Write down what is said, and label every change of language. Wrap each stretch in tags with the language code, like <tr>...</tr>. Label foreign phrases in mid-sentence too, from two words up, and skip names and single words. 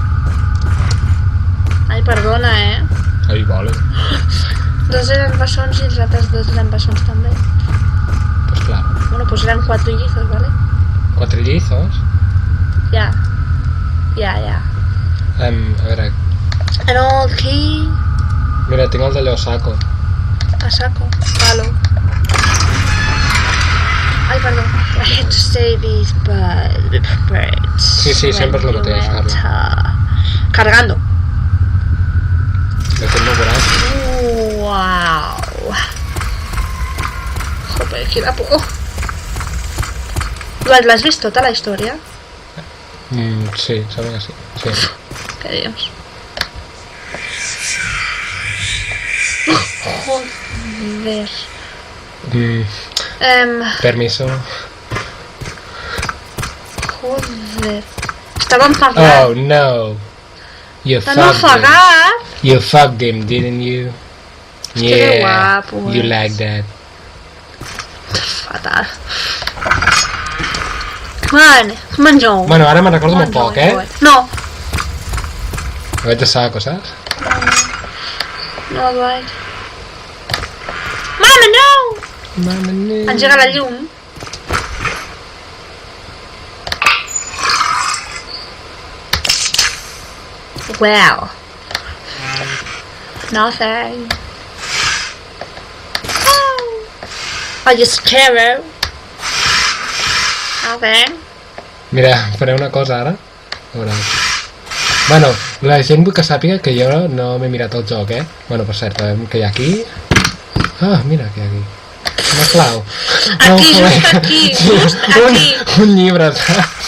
<ca>Ai, perdona, Ai, vale. 2 eren bessons i els altres 2 eren bessons també.</ca> <es>Pues claro.</es> <ca>Bueno, pues eren 4 llizos, ¿vale? 4 llizos? Ja. A veure...</ca> <en>An old key.</en> <ca>Mira, tinc el d'allò saco. A saco. Palo. Ai, perdó.</ca> <en>I had to say these birds.</en> <ca>Sí, sempre és el mateix, Carla.</ca> <es>Cargando.</es> <ca>De fet no ho veuràs. Uau. Joder, quina por. L'has vist tota la història? Sí, sembla que sí. Què dius? Joder.</ca> <es>Permiso. Joder.</es> <ca>Estàvem parlant.</ca> <en>Oh, no. You</en> <ca>T'han</ca> <en>fucked him.</en> <ca>ofegat?</ca> <en>You fucked him, didn't you?</en> <ca>Que guapo,</ca> <en>you like that.</en> <ca>Fatal. Vale, menjou. Bueno, ara me'n recordo molt poc, No. Vaig de saco, saps? No, Dwight. Mama, no! Mama, no. Engega la llum.</ca> <en>Wow. Nothing. Oh. Are you scared? Nothing.</en> <ca>Mira, faré una cosa ara. A veure. Bueno, la gent vull que sàpiga que jo no m'he mirat el joc, Bueno, per cert, que hi ha aquí... Ah, mira, què hi ha aquí. Una clau. Aquí, just aquí, just aquí. Un llibre, saps?</ca>